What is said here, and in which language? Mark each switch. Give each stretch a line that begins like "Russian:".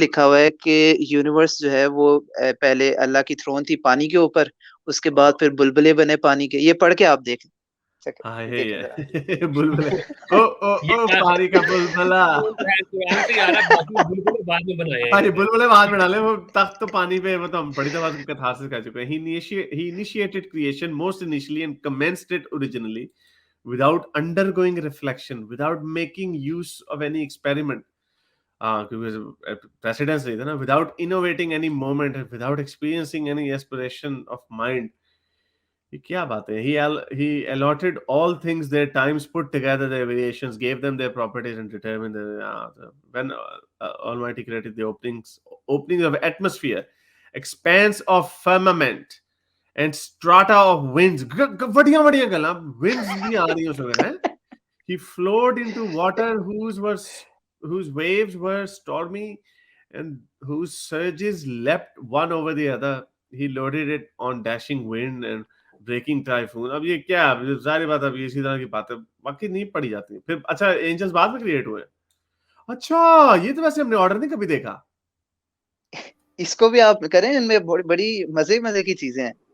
Hindi: लिखा हुआ है कि यूनिवर्स जो है वो पहले अल्लाह की थ्रोन थी पानी के ऊपर। उसके बाद फिर बुलबुले बने पानी के ये पढ़ के आप देखें हाँ, यही देखें जरा। है। बुलबुले ये ओ पानी का बुलबुला। कुरान से यार बाकी बुलबुल बाद में बनाए हैं हाँ जी, इन्होंने। बुलबुले बाद में डाले वो तख्त तो पानी पे वो तो हम बड़ी दफा कथा से कह चुके हैं।
English: He initiated creation most initially and commenced it originally without undergoing reflection, without making use of any experiment.
Hindi: क्योंकि प्रेसिडेंस नहीं था ना,
English: without innovating any moment, without experiencing any aspiration of mind.
Hindi: ये क्या बात है?
English: He allotted all things their times, put together their variations, gave them their properties, and determined when Almighty created the openings of atmosphere, expanse of firmament, and strata of winds.
Hindi: बढ़िया बढ़िया गला winds भी आ रही हैं उसमें हैं.
English: He flowed into water whose waves were stormy and whose surges leapt one over the other. He loaded it on dashing wind and breaking typhoon
Hindi: अब ये क्या है जाहिर बात है अब ये इसी तरह की बातें बाकी नहीं पढ़ी जाती फिर अच्छा एंजल्स बाद में क्रिएट हुए अच्छा ये तो वैसे हमने ऑर्डर नहीं कभी देखा इसको भी आप करें इनमें बड़ी बड़ी मजे मजे की चीजें हैं।